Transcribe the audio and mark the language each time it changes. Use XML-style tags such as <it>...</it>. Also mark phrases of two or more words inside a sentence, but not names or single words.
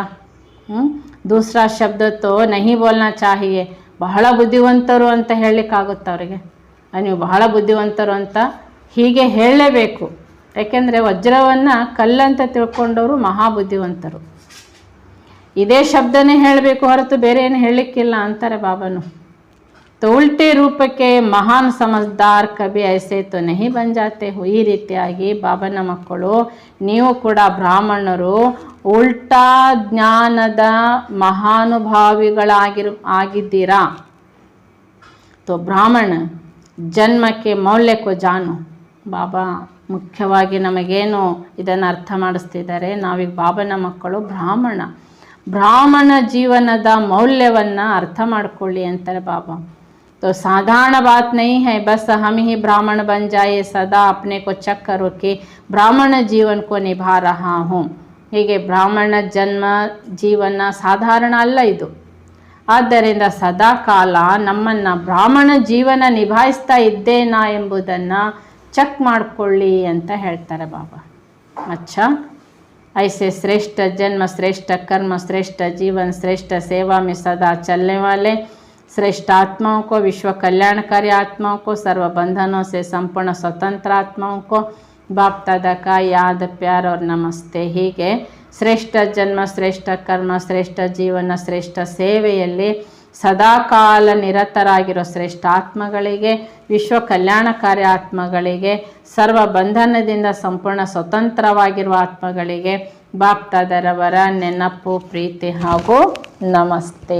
<hi>दूसरा शब्द तो नहीं बोलना चाहिए,</hi> <kn>ಬಹಳ ಬುದ್ಧಿವಂತರು ಅಂತ ಹೇಳಲಿಕ್ಕಾಗುತ್ತೆ ಅವರಿಗೆ. ನೀವು ಬಹಳ ಬುದ್ಧಿವಂತರು ಅಂತ ಹೀಗೆ ಹೇಳಲೇಬೇಕು, ಯಾಕೆಂದರೆ ವಜ್ರವನ್ನು ಕಲ್ಲಂತ ತಿಳ್ಕೊಂಡವರು ಮಹಾಬುದ್ಧಿವಂತರು. ಇದೇ ಶಬ್ದನೇ ಹೇಳಬೇಕು ಹೊರತು ಬೇರೆ ಏನು ಹೇಳಲಿಕ್ಕಿಲ್ಲ ಅಂತಾರೆ ಬಾಬನು.</kn> <hi>तो उल्टे रूप के महान समझदार कभी ऐसे तो नहीं बन जाते हो.</hi> <kn>ಈ ರೀತಿಯಾಗಿ ಬಾಬನ ಮಕ್ಕಳು ನೀವು ಕೂಡ ಬ್ರಾಹ್ಮಣರು ಉಲ್ಟಾ ಜ್ಞಾನದ ಮಹಾನುಭಾವಿಗಳಾಗಿದ್ದೀರಾ. तो ಬ್ರಾಹ್ಮಣ ಜನ್ಮಕ್ಕೆ ಮೌಲ್ಯಕ್ಕೂ ಜಾನು. ಬಾಬಾ ಮುಖ್ಯವಾಗಿ ನಮಗೇನು ಇದನ್ನು ಅರ್ಥ ಮಾಡಿಸ್ತಿದ್ದಾರೆ, ನಾವೀಗ ಬಾಬನ ಮಕ್ಕಳು ಬ್ರಾಹ್ಮಣ ಜೀವನದ ಮೌಲ್ಯವನ್ನು ಅರ್ಥ ಮಾಡ್ಕೊಳ್ಳಿ ಅಂತಾರೆ ಬಾಬಾ.</kn> <hi>तो साधारण बात नहीं है बस हम ही ब्राह्मण बन जाए, सदा अपने को चेक करो कि ब्राह्मण जीवन को निभा रहा हूँ.</hi> <kn>ಹೀಗೆ ಬ್ರಾಹ್ಮಣ ಜನ್ಮ ಜೀವನ ಸಾಧಾರಣ ಅಲ್ಲ ಇದು. ಆದ್ದರಿಂದ ಸದಾ ಕಾಲ ನಮ್ಮನ್ನು ಬ್ರಾಹ್ಮಣ ಜೀವನ ನಿಭಾಯಿಸ್ತಾ ಇದ್ದೇನಾ ಎಂಬುದನ್ನು ಚೆಕ್ ಮಾಡಿಕೊಳ್ಳಿ ಅಂತ ಹೇಳ್ತಾರೆ ಬಾಬಾ.</kn> <hi>अच्छा, ऐसे श्रेष्ठ जन्म, श्रेष्ठ कर्म, श्रेष्ठ जीवन, श्रेष्ठ सेवा में सदा चलने वाले श्रेष्ठ आत्माओं को, विश्व कल्याणकारी आत्माओं को, सर्व बंधनों से संपूर्ण स्वतंत्र आत्माओं को बाप दादा का याद, प्यार और नमस्ते.</hi> <kn>ಹೀಗೆ ಶ್ರೇಷ್ಠ ಜನ್ಮ, ಶ್ರೇಷ್ಠ ಕರ್ಮ, ಶ್ರೇಷ್ಠ ಜೀವನ, ಶ್ರೇಷ್ಠ ಸೇವೆಯಲ್ಲಿ ಸದಾಕಾಲ ನಿರತರಾಗಿರೋ ಶ್ರೇಷ್ಠ ಆತ್ಮಗಳಿಗೆ, ವಿಶ್ವ ಕಲ್ಯಾಣಕಾರಿ ಆತ್ಮಗಳಿಗೆ, ಸರ್ವ ಬಂಧನದಿಂದ ಸಂಪೂರ್ಣ ಸ್ವತಂತ್ರವಾಗಿರುವ ಆತ್ಮಗಳಿಗೆ ಬಾಪ್ತಾದರವರ ನೆನಪು, ಪ್ರೀತಿ ಹಾಗೂ ನಮಸ್ತೆ.</kn>